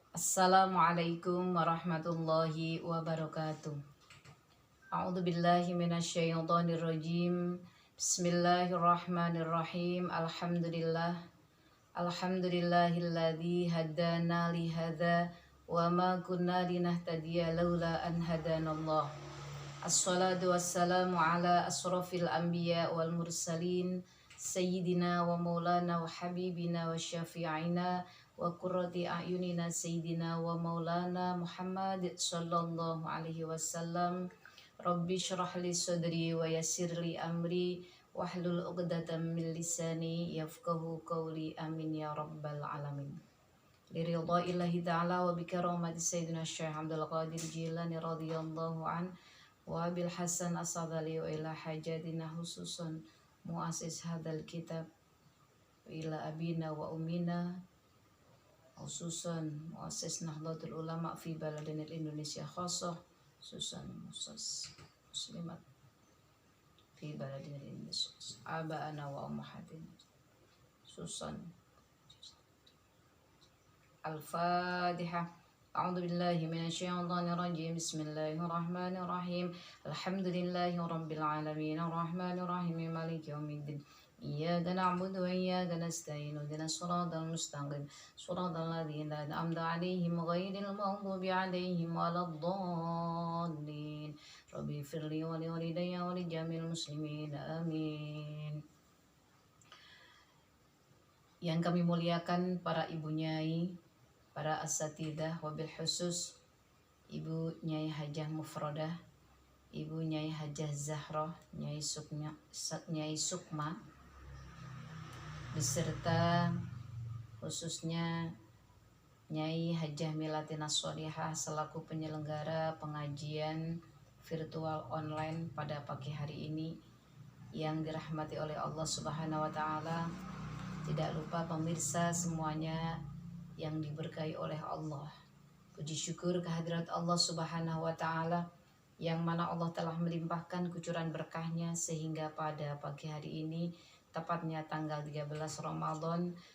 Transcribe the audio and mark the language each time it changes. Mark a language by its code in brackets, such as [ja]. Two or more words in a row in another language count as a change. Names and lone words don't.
[ar] السلام عليكم ورحمة الله وبركاته. أعوذ بالله من الشيطان الرجيم. بسم الله الرحمن الرحيم. الحمد لله الذي هدانا لهذا وما كنا لنهتدي لولا أن هدانا الله. الصلاة والسلام على أشرف الأنبياء والمرسلين سيدنا ومولانا وحبيبنا وشفيعنا وقرة أعيننا سيدنا ومولانا محمد صلى الله عليه وسلم. رب اشرح لي صدري ويسر لي أمري واحلل عقدة من لساني يفقهوا قولي، آمين يا رب العالمين. لرضا الله تعالى وبكرامة سيدنا الشيخ عبد القادر الجيلاني رضي الله عن وبالحسن الشاذلي وإلى حاجتنا خصوصا مؤسس هذا الكتاب وإلى أبينا وأمنا خصوصا مؤسس نهضة العلماء في بلدنا إندونيسيا خاصة خصوصا مؤسس مسلمات في بلدنا إندونيسيا آباءنا وأمهاتنا خصوصا الفاتحة. أعوذ بالله من الشيطان الرجيم. بسم الله الرحمن الرحيم. الحمد لله رب العالمين الرحمن الرحيم مالك يوم الدين. إياك نعبد وإياك نستعين. اهدنا الصراط المستقيم. صراط الذين أنعمت عليهم غير المغضوب عليهم ولا الضالين. رب اغفر لي ولوالدي ولجميع المسلمين. [id] Amin. Yang kami muliakan para ibu nyai, para asatidah, wabil khusus Ibu Nyai Hajah Mufrodah, Ibu Nyai Hajah Zahroh, Nyai Sukma, beserta khususnya Nyai Hajah Milatina Sholihah selaku penyelenggara pengajian virtual online pada pagi hari ini yang dirahmati oleh Allah [ar] سبحانه وتعالى. [id] Tidak lupa pemirsa semuanya yang diberkahi oleh Allah. Puji syukur kehadirat Allah Subhanahu wa taala yang mana Allah telah melimpahkan kucuran berkahnya sehingga pada pagi hari ini tepatnya tanggal 13 Ramadan